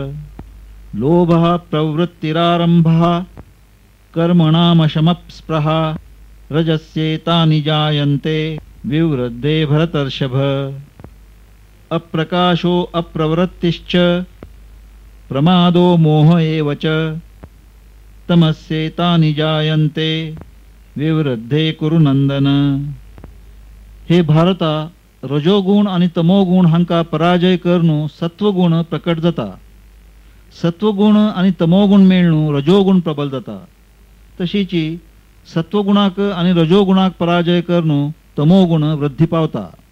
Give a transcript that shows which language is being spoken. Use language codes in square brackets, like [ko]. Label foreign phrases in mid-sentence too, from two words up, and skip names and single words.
[sa] लोभः प्रवृत्तिरारम्भः कर्मणामशमस्पृहा रजस्येतानि जायन्ते विवृद्धे भरतर्षभ अप्रकाशो अप्रवृत्तिश्च प्रमादो मोह एव च तमस्येतानि जायन्ते विवृद्धे कुरु नंदन। [kok] हे भारता, रजोगुण आणि तमोगुण हांका पराजय करून सत्वगुण प्रकट जाता। सत्वगुण आणि तमोगुण मेळून रजोगुण प्रबल जाता। तशीची सत्वगुणाक आणि रजोगुणाक पराजय करून तमोगुण वृद्धी पावता।